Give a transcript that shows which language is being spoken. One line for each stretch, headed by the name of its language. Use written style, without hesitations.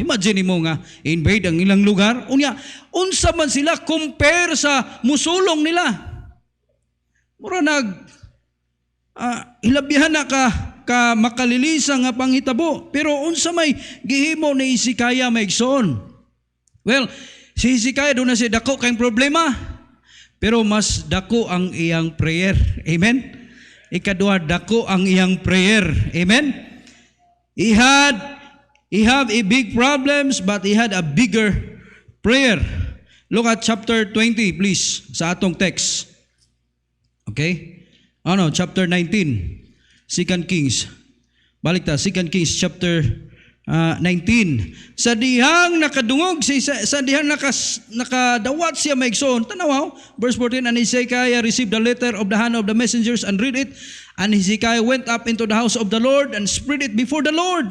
Cebuano: Imagine mo nga, invade ang ilang lugar. Unsa man sila compare sa musulong nila. Mura hilabihan na ka makalilisa nga panghitabo. Pero unsa may gihimo ni Hezekiah maigsoon? Well, si Hezekiah doon na siya dako kayong problema. Pero mas dako ang iyang prayer. Amen? Ikaduha, dako ang iyang prayer. Amen?
English: He have a big problems, but he had a bigger prayer. Look at chapter 20, please,
Cebuano: sa atong
English: text. Okay? Chapter 19. 2 Kings.
Cebuano: Balik ta,
English: 2 Kings chapter 19.
Cebuano: Sa dihang nakadungog, sa dihang nakadawat siya maigsoon.
English: Tanaw, verse 14, and Hezekiah received the letter of the hand of the messengers and read it. And Hezekiah went up into the house of the Lord and spread it before the Lord.